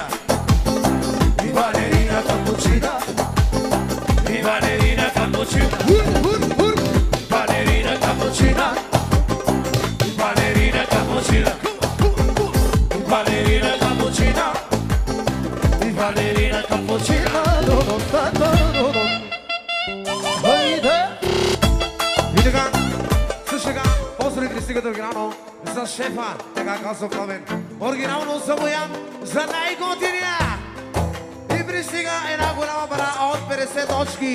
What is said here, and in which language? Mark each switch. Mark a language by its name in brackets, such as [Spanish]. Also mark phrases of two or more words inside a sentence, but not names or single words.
[Italian] I balerina cappuccina. I balerina cappuccina. Balerina cappuccina. Balerina cappuccina. Ballerina cappuccina, ballerina cappuccina, [Bulgarian] Видите как, слушай как, поздравите стигат оригинално за шефа, така казва Пламен. Оригинално за Боян, за най-готиния. И пристига една голяма пара от 50 точки.